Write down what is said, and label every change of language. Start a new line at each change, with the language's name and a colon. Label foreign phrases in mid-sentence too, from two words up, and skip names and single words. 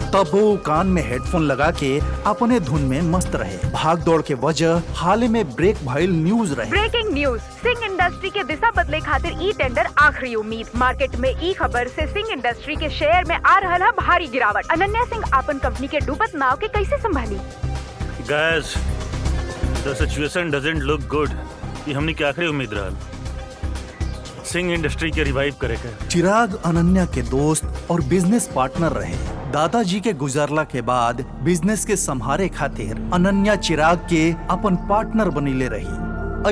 Bhojpuri: तब वो कान में हेडफोन लगा के अपने धुन में मस्त रहे। भागदौड़ के वजह हाल में ब्रेक भइल न्यूज रहे।
English: Breaking news,
Bhojpuri: सिंह इंडस्ट्री के दिशा बदले खातिर ई टेंडर आखिरी उम्मीद। मार्केट में ई खबर से सिंह इंडस्ट्री के शेयर में आ रहल है भारी गिरावट। अनन्या सिंह अपन कंपनी के डूबत नाव के कैसे संभाली?
English: Guys, the situation doesn't look good.
Bhojpuri: ये हमने की आखिरी उम्मीद रहल सिंह इंडस्ट्री के रिवाइव करे के। चिराग अनन्या के दोस्त और बिजनेस पार्टनर रहे। दादाजी के गुजरला के बाद बिजनेस के संभारे खातिर अनन्या चिराग के अपन पार्टनर बनीले रही।